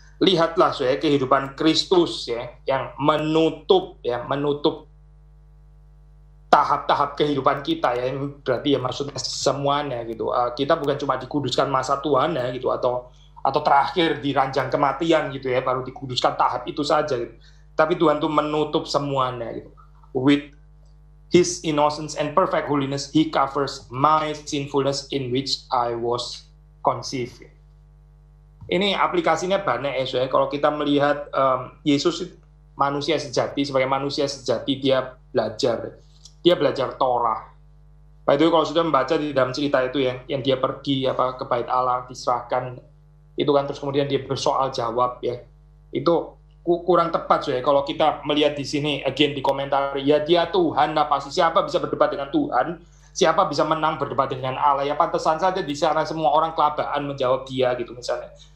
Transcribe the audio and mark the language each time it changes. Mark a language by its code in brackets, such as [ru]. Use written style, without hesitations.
[id] Lihatlah saya kehidupan Kristus ya yang menutup tahap-tahap kehidupan kita ya, berarti ya maksudnya semuanya gitu. Kita bukan cuma dikuduskan masa Tuhan ya gitu, atau terakhir di ranjang kematian gitu ya, baru dikuduskan tahap itu saja gitu. Tapi Tuhan tuh menutup semuanya gitu. [en] With His innocence and perfect holiness, He covers my sinfulness in which I was conceived. [id] Ini aplikasinya banyak ya, kalau kita melihat Yesus manusia sejati, sebagai manusia sejati dia belajar Torah. By the way, kalau sudah membaca di dalam cerita itu ya, yang dia pergi ke bait Allah, diserahkan, itu kan terus kemudian dia bersoal jawab ya, itu kurang tepat ya kalau kita melihat di sini, again di komentar, ya dia Tuhan, nah pasti siapa bisa berdebat dengan Tuhan, siapa bisa menang berdebat dengan Allah, ya pantesan saja di sana semua orang kelabaan menjawab dia gitu misalnya.